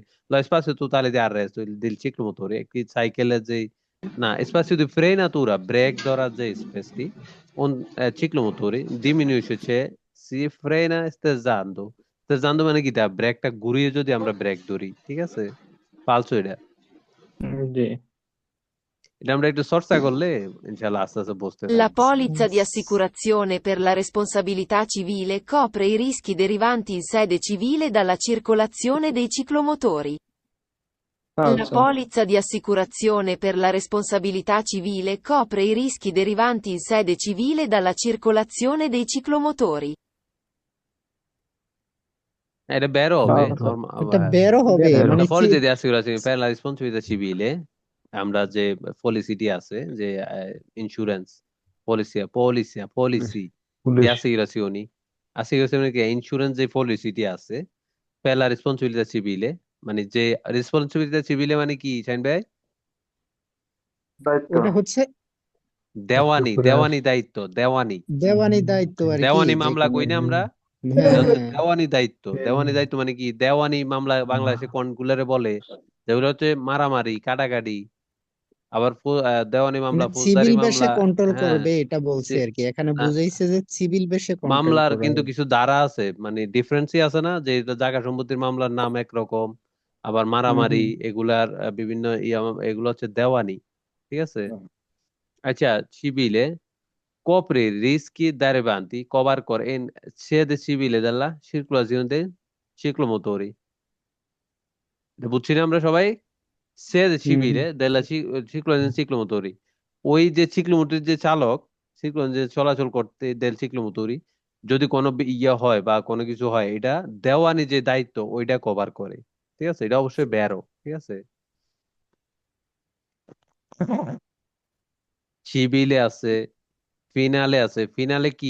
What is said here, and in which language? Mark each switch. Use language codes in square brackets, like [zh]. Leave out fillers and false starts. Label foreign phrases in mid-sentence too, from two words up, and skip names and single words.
[it] lo spazio totale di arresto, del ciclomotore, [bn] একটি সাইকেলের যে না [it] spazio di frenatura, [bn] ব্রেক ধরার যে স্পেসটি, [it] un ciclomotore diminuisce si frena sterzando, sterzando [bn] মানে কি? তা ব্রেকটা ঘুরিয়ে যদি আমরা ব্রেক ধরি, ঠিক আছে? পালছো এটা, জি এটা আমরা একটু চর্চা করলে ইনশাআল্লাহ আস্তে আস্তে বুঝতে [it] La [bn] পারবো। [it] polizza di assicurazione per la responsabilità civile copre i rischi derivanti in sede civile dalla circolazione dei ciclomotori. La [bn] ফালসো [it] polizza di assicurazione per la responsabilità civile copre i rischi derivanti in sede civile dalla circolazione dei ciclomotori. [bn] এটা বেরো হবে ফালসো এটা বেরো হবে বেরো মানে [it] La polizza di assicurazione per la responsabilità civile, [bn] আমরা যে পলিসিটি আছে, যে [en] insurance policy [it] di assicurazioni, assicurazione che [bn] ইন্স্যুরেন্স যে পলিসিটি আছে, [it] per la responsabilità civile, [bn] মানে যে রেসপন্সিবিলিটি সিভিলে মানে কি শাইন ভাই? দায়িত্ব ওটা হচ্ছে দেওয়ানি দায়িত্ব, দেওয়ানি দেওয়ানি দায়িত্ব আর কি, দেওয়ানি যে মামলা কোনো কই না আমরা? হ্যাঁ এটা হচ্ছে হ্যাঁ দেওয়ানি দায়িত্ব। দেওয়ানি দায়িত্ব মানে কি, দেওয়ানি মামলা বাংলাদেশে কোনগুলারে বলে, যেগুলো হচ্ছে মারামারি কাটাকাটি, আবার দেওয়ানি মামলা, মানে ফৌজদারি সিভিল বেশে মামলা। কন্ট্রোল হ্যাঁ, করবে এটা বলছে সে- আর কি, এখানে আহ, বুঝাইছে যে সিভিল বেশে কন্ট্রোল মামলার করা কিন্তু হবে। কিছু ধারা আছে, মানে ডিফারেন্সই আছে না, যে এটা জায়গা সম্পত্তির মামলার নাম একরকম, আবার হুম মারামারি হুম এগুলার বিভিন্ন এগুলো হচ্ছে দেওয়ানি। ঠিক আছে। আচ্ছা, [it] civile copre rischi derivanti cover in sede civile della circolazione dei ciclomotori। [bn] এটা বুঝছি না আমরা সবাই? sede হুম [it] civile della circolazione dei ciclomotori, [bn] ওই যে সিক্লোমোটরের যে চালক, সিক্লোন যে চলাচল করতে [it] del ciclomotori, [bn] যদি কোনো ইয়ে হয় বা কোনো কিছু হয়, এটা দেওয়ানি যে দায়িত্ব ওইটা কভার করে। ঠিক আছে, এটা অবশ্যই ব্যারো। ঠিক আছে। সিভিলে আছে, ফিনালে আছে। ফিনালে কি?